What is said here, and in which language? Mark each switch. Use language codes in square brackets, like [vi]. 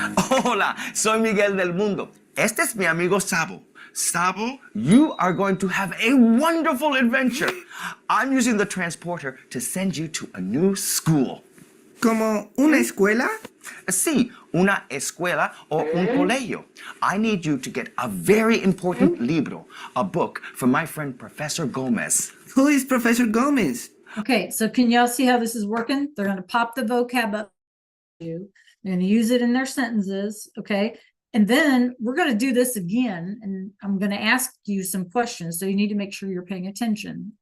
[es] Hola, soy Miguel del Mundo. Este es mi amigo Sabo. [en] Sabo, you are going to have a wonderful adventure. I'm using the transporter to send you to a new school. [es] ¿Como una escuela? Sí, una escuela o un colegio. [en] I need you to get a very important libro, a book from my friend Professor Gomez. Who is Professor Gomez? Okay, so can y'all see how this is working? They're going to pop the vocab up. They're going to use it in their sentences, okay? And then we're going to do this again, and I'm going to ask you some questions, so you need to make sure you're paying attention.